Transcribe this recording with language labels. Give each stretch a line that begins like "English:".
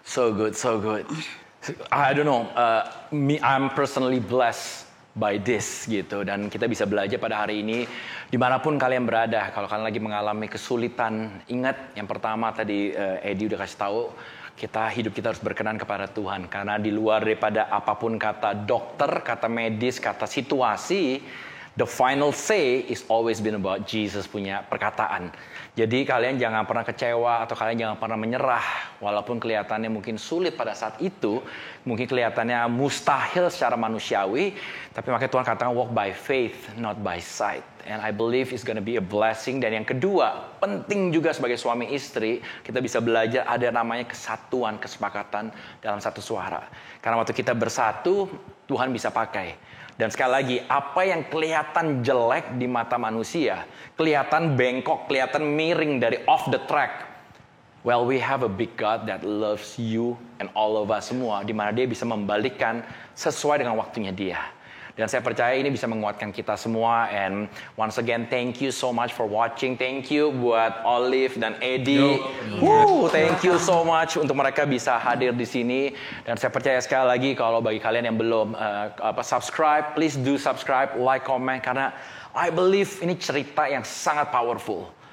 English: So good. I don't know. I'm personally blessed by this gitu.
Indonesian: Dan kita bisa belajar pada hari ini dimanapun kalian berada. Kalau kalian lagi mengalami kesulitan, ingat yang pertama tadi Eddie udah kasih tahu, hidup kita harus berkenan kepada Tuhan. Karena di luar daripada apapun kata dokter, kata medis, kata situasi,
English: the final say is always been about Jesus
Indonesian: punya perkataan. Jadi kalian jangan pernah kecewa atau kalian jangan pernah menyerah. Walaupun kelihatannya mungkin sulit pada saat itu. Mungkin kelihatannya mustahil secara manusiawi. Tapi makanya Tuhan katakan
English: walk by faith, not by sight. And I believe it's gonna be a blessing.
Indonesian: Dan yang kedua, penting juga sebagai suami istri, kita bisa belajar ada namanya kesatuan, kesepakatan dalam satu suara. Karena waktu kita bersatu, Tuhan bisa pakai. Dan sekali lagi, apa yang kelihatan jelek di mata manusia, kelihatan bengkok, kelihatan miring dari
English: off the track. Well, we have a big God that loves you and all of us
Indonesian: semua, di mana Dia bisa membalikkan sesuai dengan waktunya Dia. Dan saya percaya ini bisa menguatkan kita semua.
English: And once again, thank you so much for watching. Thank you
Indonesian: buat Olive dan Eddie.
English: Thank you so much
Indonesian: untuk mereka bisa hadir di sini. Dan saya percaya sekali lagi kalau bagi kalian yang belum subscribe,
English: please do subscribe, like, comment.
Indonesian: Karena
English: I believe
Indonesian: ini cerita yang sangat powerful.